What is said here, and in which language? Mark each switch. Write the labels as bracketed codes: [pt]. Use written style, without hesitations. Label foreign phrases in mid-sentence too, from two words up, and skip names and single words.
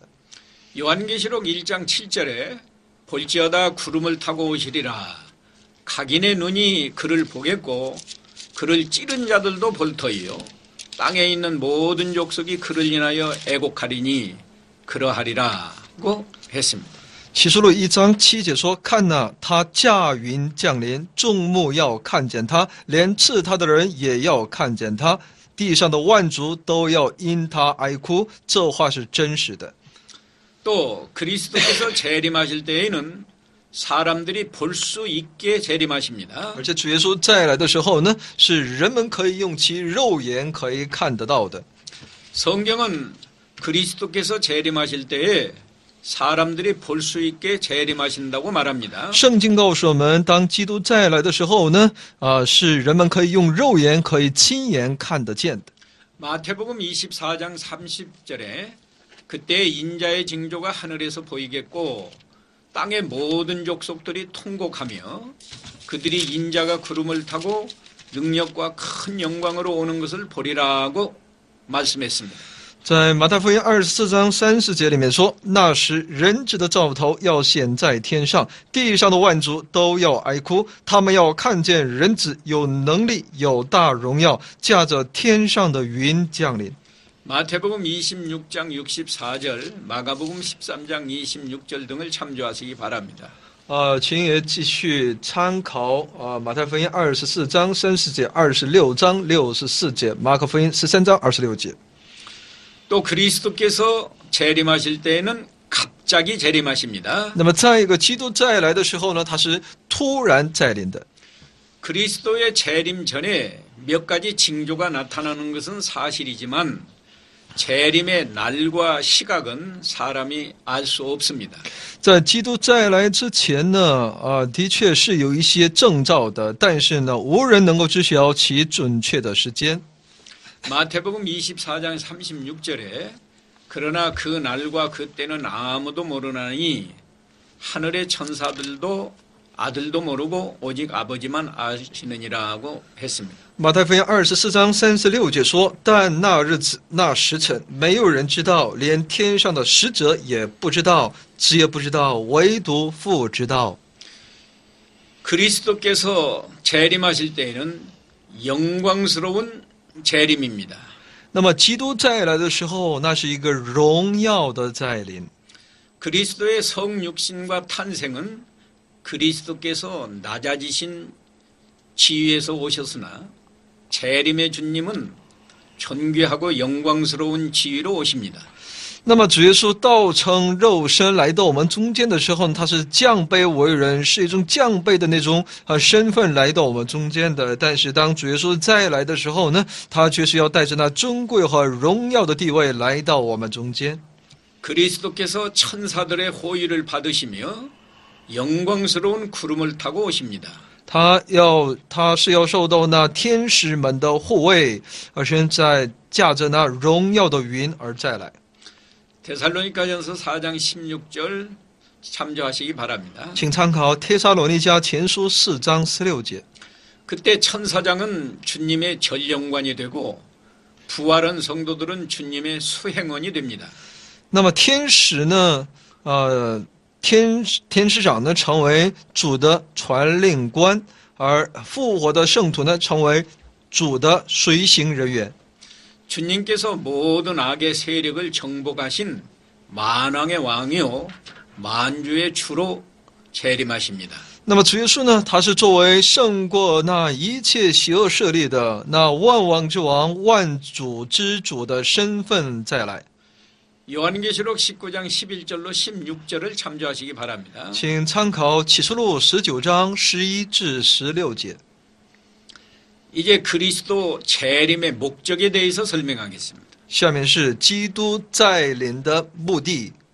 [ko] 요한계시록 1장 7절에 볼지어다 구름을 타고 오시리라. 각인의 눈이 그를 보겠고 그를 찌른 자들도 볼 터이요. 땅에 있는 모든 족속이 그를 인하여 애곡하리니 그러하리라고 했습니다. [zh] 启示录1章7节说：“看哪，他驾云降临，众目要看见他，连刺他的人也要看见他，地上的万族都要因他哀哭。” 这话是真实的。 [ko] 또 그리스도께서 재림하실 때에는 사람들이 볼 수 있게 재림하십니다. [zh] 而且主耶稣再来的时候呢，是人们可以用其肉眼可以看得到的。 [ko] 성경은 그리스도께서 재림하실 때에 사람들이 볼 수 있게 재림하신다고 말합니다. [zh] 圣经告诉我们，当基督再来的时候呢，是人们可以用肉眼可以亲眼看得见的。 [ko] 마태복음 24장 30절에 그때 인자의 징조가 하늘에서 보이겠고 땅의 모든 족속들이 통곡하며 그들이 인자가 구름을 타고 능력과 큰 영광으로 오는 것을 보리라고 말씀했습니다. [zh] 在马太福音24章30节里面说：“那时人子的兆头要显在天上，地上的万族都要哀哭，他们要看见人子有能力、有大荣耀，驾着天上的云降临。” [ko] 마태복음 26장 64절, 마가복음 13장 26절 등을 참조하시기 바랍니다. [zh] 请也继续参考马太福音24章30节、26章64节、马可福音13章26节。 [ko] 또 그리스도께서 재림하실 때에는 갑자기 재림하십니다. [zh] 那么再一个，基督再来的时候呢，他是突然再临的。 [ko] 그리스도의 재림 전에 몇 가지 징조가 나타나는 것은 사실이지만 재림의 날과 시각은 사람이 알 수 없습니다. [zh] 在基督再来之前呢，的确是有一些征兆的，但是呢，无人能够知晓其准确的时间。 [ko] 마태복음 24장 36절에 그러나 그 날과 그 때는 아무도 모르나니 하늘의 천사들도 아들도 모르고 오직 아버지만 아시느니라고 했습니다. [zh] 马太福音24章36节说：“但那日子、那时辰，没有人知道，连天上的使者也不知道，子也不知道，唯独父知道。” [ko] 그리스도께서 재림하실 때에는 영광스러운 재림입니다. [zh] 那么基督再来的时候，那是一个荣耀的再临。 [ko] 그리스도의 성육신과 탄생은 그리스도께서 낮아지신 지위에서 오셨으나 재림의 주님은 존귀하고 영광스러운 지위로 오십니다. [zh] 那么主耶稣道成肉身来到我们中间的时候，他是降卑为人，是一种降卑的那种身份来到我们中间的。但是当主耶稣再来的时候呢，他却是要带着那尊贵和荣耀的地位来到我们中间。 [ko] 그리스도께서 천사들의 호의를 받으시며 영광스러운 구름을 타고 오십니다. [zh] 他是要受到那天使们的护卫，而现在驾着那荣耀的云而再来。 [ko] 데살로니가전서 4장 16절 참조하시기 바랍니다. [zh] 请参考帖撒罗尼迦前书4章16节。 [ko] 그때 천사장은 주님의 전령관이 되고 부활한 성도들은 주님의 수행원이 됩니다. [zh] 那么天使呢？天使长呢成为主的传令官，而复活的圣徒呢成为主的随行人员。 [ko] 주님께서 모든 악의 세력을 정복하신 만왕의 왕이요 만주의 주로 재림하십니다. [zh] 那么主耶稣呢，他是作为胜过那一切邪恶势力的那万王之王、万主之主的身份再来。 [ko] 요한계시록 19장 11절로 16절을 참조하시기 바랍니다. [zh] 请参考启示录19章11至16节。 [ko] 이제 그리스도 재림의 목적에 대해서 설명하겠습니다. [zh] 下面是基督再临的目的。